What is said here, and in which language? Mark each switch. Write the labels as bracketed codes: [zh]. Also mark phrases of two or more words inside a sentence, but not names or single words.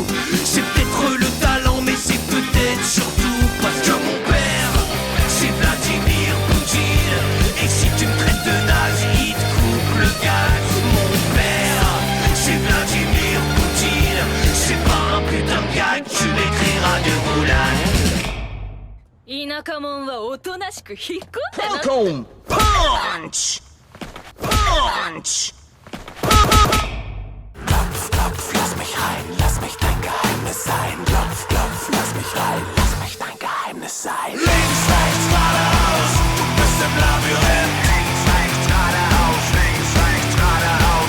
[fr] C'est peut-être le talent, mais c'est peut-être surtout parce que mon père, c'est Vladimir Poutine. Et si tu me traites de naze, il te coupe le gaz. Mon père, c'est Vladimir Poutine. C'est pas un putain de gag, tu m'écriras de boulane. [ja] 田舎者はおとなしく引っ込んでな。 [en] Welcome, punch, punch. [de] Klopf, klopf, lass mich rein, lass mich dein Geheimnis sein. Klopf, klopf, lass mich rein, lass mich dein Geheimnis sein. Links, rechts, geradeaus, du bist im Labyrinth. Links, rechts, geradeaus, links, rechts, geradeaus.